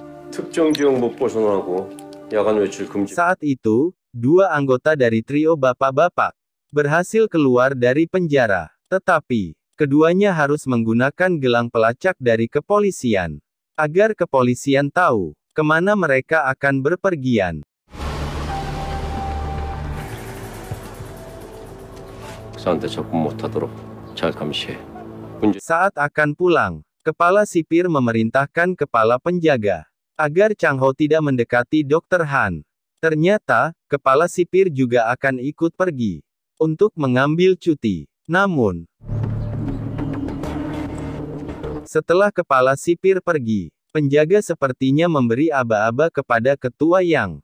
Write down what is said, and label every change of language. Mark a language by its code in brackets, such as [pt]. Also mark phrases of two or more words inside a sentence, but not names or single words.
[ko] 특정 지역 못 벗어나고 야간 외출 금지. [id] Saat itu, dua anggota dari trio bapak-bapak berhasil keluar dari penjara. Tetapi, keduanya harus menggunakan gelang pelacak dari kepolisian, agar kepolisian tahu kemana mereka akan berpergian. [ko] 사한테 접근 못하도록 잘 감시해. [id] Saat akan pulang, kepala sipir memerintahkan kepala penjaga agar Chang Ho tidak mendekati Dr. Han. Ternyata, kepala sipir juga akan ikut pergi untuk mengambil cuti. Namun, setelah kepala sipir pergi, penjaga sepertinya memberi aba-aba kepada ketua Yang.